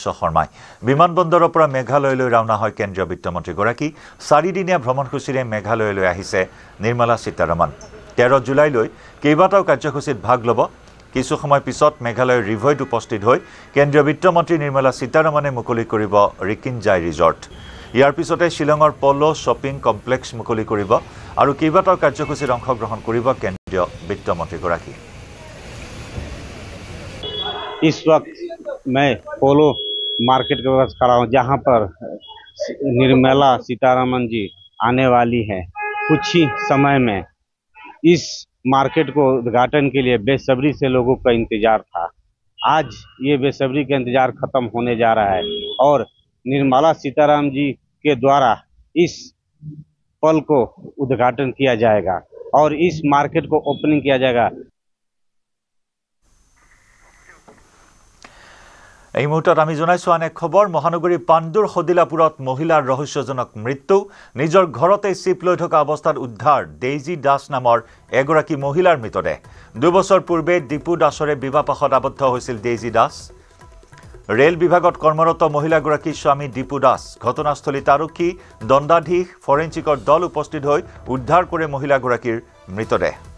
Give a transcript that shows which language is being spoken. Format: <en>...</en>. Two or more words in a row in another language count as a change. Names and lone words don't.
<as>শৰ্মাই বিমানবন্দৰৰ পৰা মেঘালয়লৈ ৰাওনা হয় কেন্দ্ৰীয় বিত্তমন্ত্ৰীগৰাকী 4 দিনীয়া ভ্ৰমণসূচীৰে মেঘালয়লৈ আহিছে নিৰ্মলা সীতাৰমণ 13 জুলাইলৈ কেইবাটাও কাৰ্যসূচীত ভাগ ল'ব কিছু সময় পিছত মেঘালয়ৰ ৰিভৈত উপস্থিত হৈ কেন্দ্ৰীয় বিত্তমন্ত্ৰী নিৰ্মলা সীতাৰমণে মুকলি কৰিব ৰিকিনজাই ৰিজৰ্ট ইয়াৰ পিছতে শিলঙৰ পলো শ্বপিং কমপ্লেক্স মুকলি কৰিব আৰু কেইবাটাও কাৰ্যসূচীত অংশগ্ৰহণ কৰিব কেন্দ্ৰীয় বিত্তমন্ত্ৰীগৰাকী</as> <hi>इस वक्त मैं पोलो मार्केट के पास खड़ा हूँ जहाँ पर निर्मला सीतारमण जी आने वाली है कुछ ही समय में इस मार्केट को उद्घाटन के लिए बेसब्री से लोगों का इंतजार था आज ये बेसब्री का इंतजार खत्म होने जा रहा है और निर्मला सीतारमण जी के द्वारा इस पल को उद्घाटन किया जाएगा और इस मार्केट को ओपनिंग किया जाएगा</hi> <as>এই মুহূৰ্তত আমি জনাইছো আন এক খবৰ মহানগৰী পাণ্ডুৰ হদিলাপুৰত মহিলাৰ ৰহস্যজনক মৃত্যু নিজৰ ঘৰতে চিপ লৈ থকা অৱস্থাত উদ্ধাৰ ডেইজি দাস নামৰ এগৰাকী মহিলাৰ মৃতদেহ 2 বছৰ পূৰ্বে দীপু দাসৰে বিবাহপাশত আবদ্ধ হৈছিল ডেইজি দাস ৰেল বিভাগত কৰ্মৰত মহিলাগৰাকী স্বামী দীপু দাস ঘটনাস্থলীত আৰক্ষী দণ্ডাধীশ ফৰেনচিকৰ দল উপস্থিত হৈ উদ্ধাৰ কৰে মহিলাগৰাকীৰ মৃতদেহ</as>